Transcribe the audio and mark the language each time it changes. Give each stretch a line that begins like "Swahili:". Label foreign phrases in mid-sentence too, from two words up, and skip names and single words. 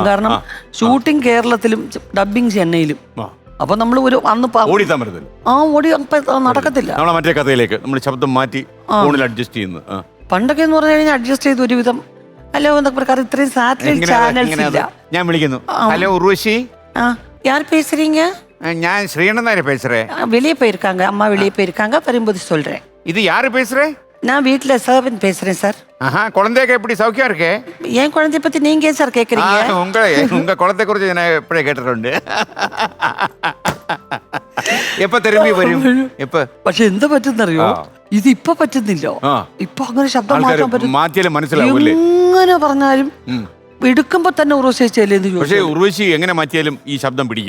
Malayalam: കാരണം ഷൂട്ടിംഗ് കേരളത്തിലും ഡബിങ് ചെന്നൈയിലും. അപ്പൊ നമ്മൾ ഒരു അന്ന് ഓടി നടക്കത്തില്ല. നമ്മളെ മറ്റേ കഥയിലേക്ക് നമ്മൾ ശബ്ദം മാറ്റി ഫോണിൽ അഡ്ജസ്റ്റ് ചെയ്യുന്നു. പണ്ടൊക്കെ എന്ന് പറഞ്ഞു കഴിഞ്ഞാൽ അഡ്ജസ്റ്റ് ചെയ്ത് ഒരുവിധം ഹലോ എന്നൊക്കെ പ്രകാരം ഇത്രയും സാറ്റലൈറ്റ് ചാനൽസ് ഇല്ല. ഞാൻ വിളിക്കുന്നു, ഹലോ ഉർവശി,
Tamil: யார் பேசுறீங்க? ഞാൻ ശ്രീകണ്ഠൻ பேசுறேன். வெளியே போயிருக்காங்க, அம்மா வெளியே போயிருக்காங்க, வரும்போது சொல்றேன். இது யாரு பேசுறேன்? நான் வீட்டுல சர்வன் பேசுறேன் சார். குழந்தைக்கு எப்படி சௌக்கியம் இருக்கு? என் குழந்தைய பத்தி நீங்க சார் கேக்குறீங்க? உங்க குழந்தை
Malayalam: குறிച്ച് ഞാൻ എപ്പോഴേ കേട്ടിട്ടുണ്ട്. എപ്പോ തിരുമ്പി വരും? എപ്പോ? പക്ഷെ എന്താ പറ്റുന്നറിയോ, ഇത് ഇപ്പൊ പറ്റുന്നില്ലോ. ഇപ്പൊ അങ്ങനെ ശബ്ദം മാറ്റാൻ പറ്റും. മാറ്റിയാലും മനസ്സിലാവൂല്ലേ? എങ്ങനെ പറഞ്ഞാലും എടുക്കുമ്പോ തന്നെ ഉറവശി ചേച്ചി പക്ഷേ ഉർവശി എങ്ങനെ മാറ്റിയാലും ഈ ശബ്ദം പിടിക്കും.